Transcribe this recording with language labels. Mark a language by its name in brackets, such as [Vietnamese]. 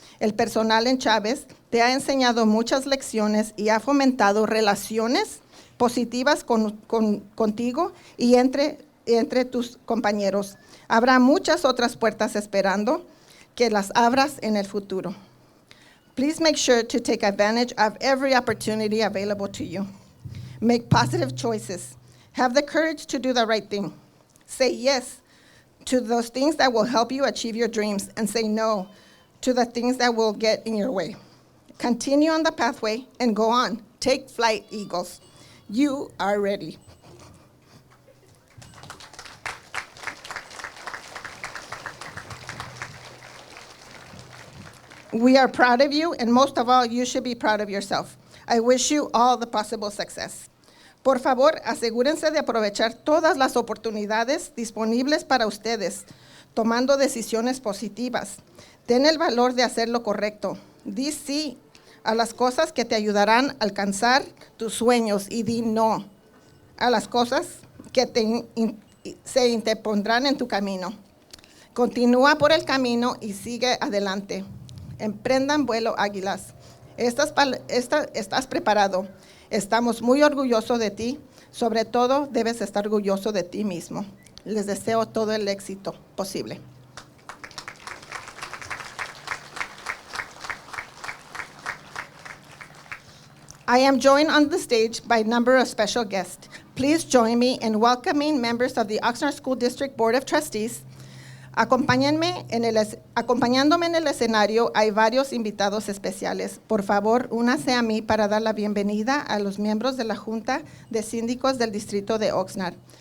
[Spanish] El personal en Chávez te ha enseñado muchas lecciones y ha fomentado relaciones positivas contigo y entre tus compañeros. Habrá muchas otras puertas esperando que las abras en el futuro. [English] Please make sure to take advantage of every opportunity available to you. Make positive choices. Have the courage to do the right thing. Say yes to those things that will help you achieve your dreams, and say no to the things that will get in your way. Continue on the pathway and go on. Take flight, Eagles. You are ready. We are proud of you, and most of all, you should be proud of yourself. I wish you all the possible success. [Spanish] Por favor, asegúrense de aprovechar todas las oportunidades disponibles para ustedes, tomando decisiones positivas. Ten el valor de hacer lo correcto. Di sí a las cosas que te ayudarán a alcanzar tus sueños y di no a las cosas que se interpondrán en tu camino. Continúa por el camino y sigue adelante. Emprendan vuelo, águilas. Estás preparado. Estamos muy orgullosos de ti. Sobre todo, debes estar orgulloso de ti mismo. Les deseo todo el éxito posible. [English] I am joined on the stage by a number of special guests. Please join me in welcoming members of the Oxnard School District Board of Trustees. [Spanish] Acompáñenme acompañándome en el escenario hay varios invitados especiales. Por favor, únase a mí para dar la bienvenida a los miembros de la Junta de Síndicos del Distrito de Oxnard.